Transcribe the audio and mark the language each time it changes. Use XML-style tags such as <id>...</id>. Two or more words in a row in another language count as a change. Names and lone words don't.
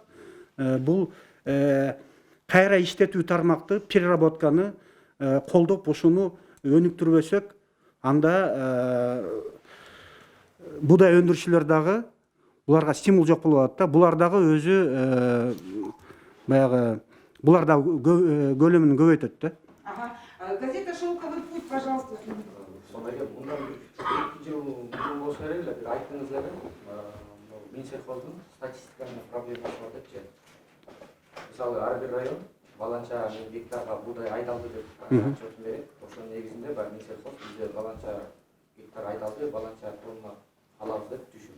<ky>Бул кайра иштетүү тармакты, переработканы колдоп ушуну өнүктүрбөсөк, анда будай өндүрүүчүлөр дагы буларга стимул жок болуп атат да. Булар дагы өзү баягы булар да көлөмүн көбөйтөт да. Ага.</ky> <ru>Газета «Шелковый путь», пожалуйста.</ru> <ky>Сондай мындан 2 жыл болсо эле бир айттыңыз эле, Минсельхоздун статистиканын проблемасы бар депчи. Мисалы ар бир район баланча гектарга будай айдалды деп отчет берет. Ошонун негизинде баягы Минсельхоз бизде баланча гектар айдалды, баланча тонна алабыз деп түшүндү.</ky>